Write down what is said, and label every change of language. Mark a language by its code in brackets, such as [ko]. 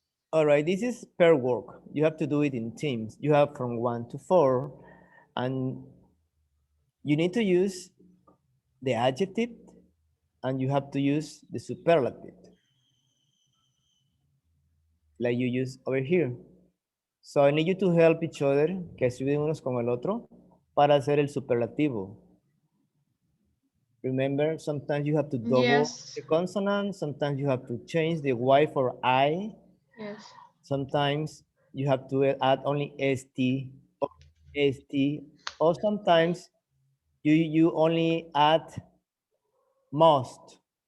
[en] All right, this is pair work. You have to do it in teams. You have from 1 to 4, and you need to use the adjective, and you have to use the superlative, like you use over here. So I need you to help each other, [es] que ayuden unos con el otro, para hacer el superlativo. [en] Remember, sometimes you have to double the consonant, sometimes you have to change the Y for I. Yes. Sometimes you have to add only ST, or ST, or sometimes you only add must.